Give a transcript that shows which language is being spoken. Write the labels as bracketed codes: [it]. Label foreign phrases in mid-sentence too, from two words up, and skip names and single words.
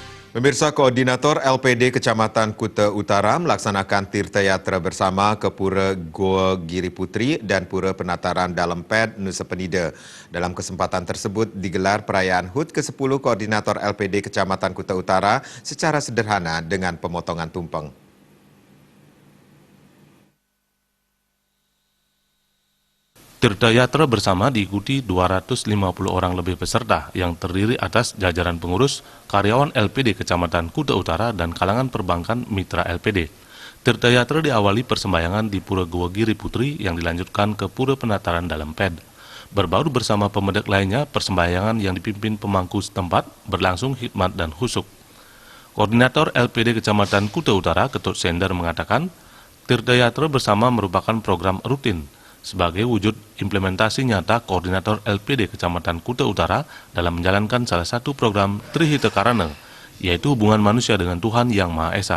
[id] Pemirsa, Koordinator LPD Kecamatan Kuta Utara melaksanakan tirta yatra bersama ke Pura Goa Giri Putri dan Pura Penataran Dalam Ped, Nusa Penida. Dalam kesempatan tersebut digelar perayaan HUT ke-10 Koordinator LPD Kecamatan Kuta Utara secara sederhana dengan pemotongan tumpeng. Tirta Yatra bersama diikuti 250 orang lebih peserta yang terdiri atas jajaran pengurus, karyawan LPD Kecamatan Kuta Utara, dan kalangan perbankan mitra LPD. Tirta Yatra diawali persembahyangan di Pura Goa Giri Putri yang dilanjutkan ke Pura Penataran Dalam Ped. Berbaur bersama pemedek lainnya, persembahyangan yang dipimpin pemangku setempat berlangsung hikmat dan khusyuk. Koordinator LPD Kecamatan Kuta Utara, Ketut Sender, mengatakan, Tirta Yatra bersama merupakan program rutin sebagai wujud implementasi nyata Koordinator LPD Kecamatan Kuta Utara dalam menjalankan salah satu program Trihita Karana, yaitu hubungan manusia dengan Tuhan Yang Maha Esa.